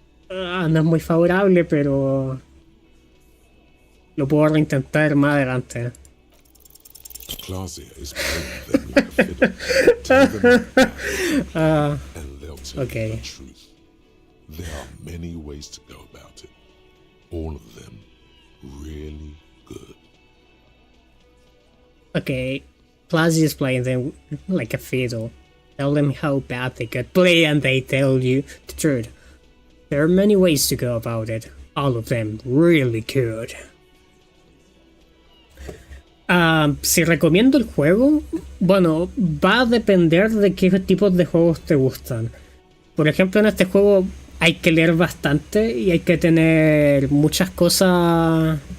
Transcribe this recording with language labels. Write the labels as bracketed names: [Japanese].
[Spanish] No es muy favorable, pero lo puedo reintentar más adelante. [English] Clausia is playing them like a fiddle. Tell them that, and they'll tell okay. you the truth. There are many ways to go about it. All of them really good. Okay, Clausia is playing them like a fiddle. Tell them how bad they could play and they tell you the truth. There are many ways to go about it. All of them really good. [Spanish] Si recomiendo el juego, bueno, va a depender de qué tipos de juegos te gustan. Por ejemplo, en este juego hay que leer bastante y hay que tener muchas cosas.